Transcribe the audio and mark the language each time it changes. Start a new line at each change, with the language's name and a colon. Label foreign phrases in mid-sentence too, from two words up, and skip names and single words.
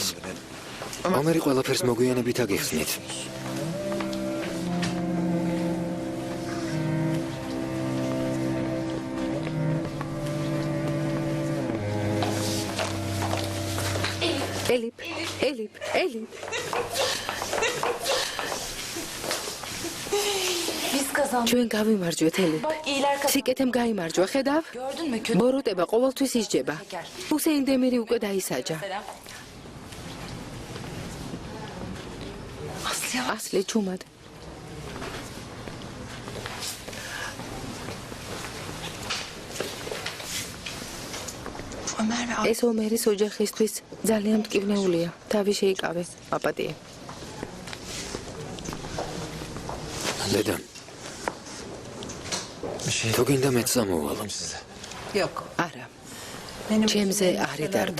Georgian: ომერი ყველაფერს მოგვიანებით აგიხსნით. ელიპ.
Turkish: biz kazandık.
Georgian: ჩვენ გავიმარჯვეთ, ელიპ.
Turkish: Bak iyiler kazandı.
Georgian: სიკეთემ გაიმარჯვა, ხედავ?
Turkish: Gördün mü kötü?
Georgian: ბოროტება ყოველთვის ისჯება. ჰუსეინ დემირი უკვე დაისაჯა.
Turkish: Selam. Aslı ya.
Georgian: ასლი ჩუმად.
Turkish: Ömer ve
Georgian: ეს ომერის ოჯახისთვის ძალიან მტკივნეულია. თავი შეიკავე, აპატიე. დედა, თუ გინდა მეც სამოვალო. არა. ჩემზე არ იდარდო.